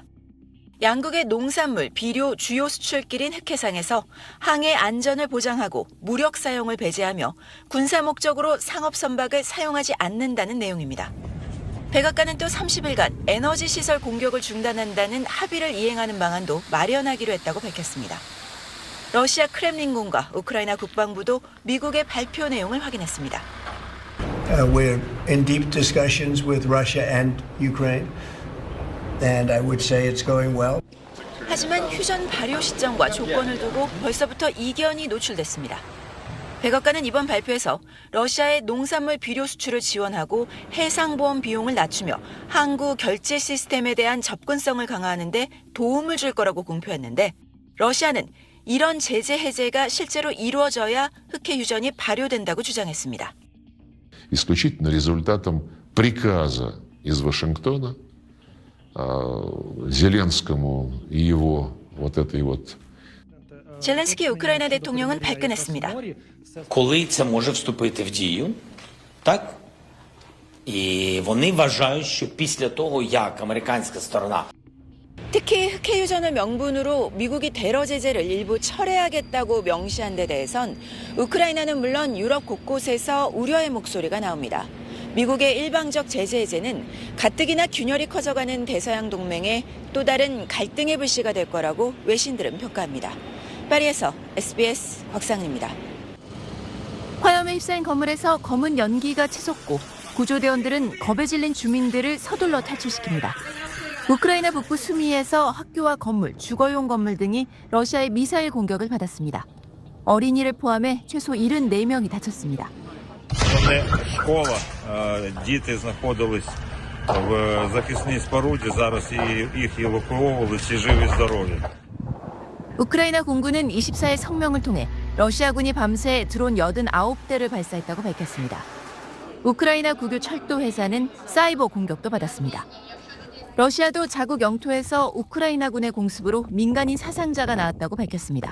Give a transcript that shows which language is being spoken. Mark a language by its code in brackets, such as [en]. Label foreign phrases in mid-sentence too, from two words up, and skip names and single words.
[ko] 양국의 농산물, 비료 주요 수출길인 흑해상에서 항해 안전을 보장하고 무력 사용을 배제하며 군사 목적으로 상업 선박을 사용하지 않는다는 내용입니다. 백악관은 또 30일간 에너지 시설 공격을 중단한다는 합의를 이행하는 방안도 마련하기로 했다고 밝혔습니다. 러시아 크렘린궁과 우크라이나 국방부도 미국의 발표 내용을 확인했습니다. [en] We're in deep discussions with Russia and Ukraine, and I would say it's going well. [ko] 하지만 휴전 발효 시점과 조건을 두고 벌써부터 이견이 노출됐습니다. 백악관은 이번 발표에서 러시아의 농산물 비료 수출을 지원하고 해상보험 비용을 낮추며 항구 결제 시스템에 대한 접근성을 강화하는 데 도움을 줄 거라고 공표했는데 러시아는 이런 제재 해제가 실제로 이루어져야 흑해 휴전이 발효된다고 주장했습니다. [ru] Исключительно результатом приказа из Вашингтона Зеленскому и его вот этой вот. [ko] 젤렌스키 우크라이나 대통령은 발끈했습니다. [uk] Коли це може вступити в дію, так? І вони вважають, що після того, як американська сторона [ko] 특히 흑해 휴전을 명분으로 미국이 테러 제재를 일부 철회하겠다고 명시한 데 대해선 우크라이나는 물론 유럽 곳곳에서 우려의 목소리가 나옵니다. 미국의 일방적 제재 해제는 가뜩이나 균열이 커져가는 대서양 동맹에 또 다른 갈등의 불씨가 될 거라고 외신들은 평가합니다. 파리에서 SBS 곽상은입니다. 화염에 휩싸인 건물에서 검은 연기가 치솟고 구조대원들은 겁에 질린 주민들을 서둘러 탈출시킵니다. 우크라이나 북부 수미에서 학교와 건물, 주거용 건물 등이 러시아의 미사일 공격을 받았습니다. 어린이를 포함해 최소 74명이 다쳤습니다. [uk] Школа, діти знаходились в захисній споруді, зараз їх евакуовували, всі живі здорові. [ko] 우크라이나 공군은 24일 성명을 통해 러시아군이 밤새 드론 89대를 발사했다고 밝혔습니다. 우크라이나 국유 철도 회사는 사이버 공격도 받았습니다. 러시아도 자국 영토에서 우크라이나군의 공습으로 민간인 사상자가 나왔다고 밝혔습니다.